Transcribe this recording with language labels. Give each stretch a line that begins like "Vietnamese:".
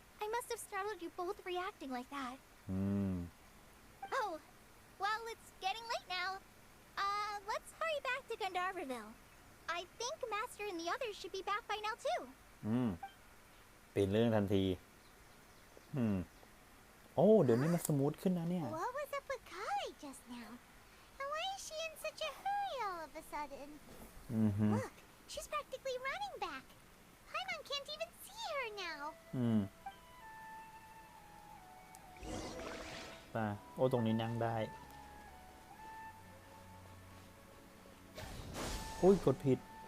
English: I must have startled you both reacting like that. Oh, well, it's getting late now. Let's hurry back to Gandharville. I think Master and the others should be back by now too.
Thai: เป็นเรื่องทันที โอ้เดี๋ยวนี้มันสมูทขึ้นนะเนี่ย
English: What was up with Kale just now? And why is she in such a hurry all of a sudden? Look, she's practically running back. Paimon can't even see her now.
Thai: ป่ะโอ้ตรงนี้นั่งได้โอ้ยกดผิด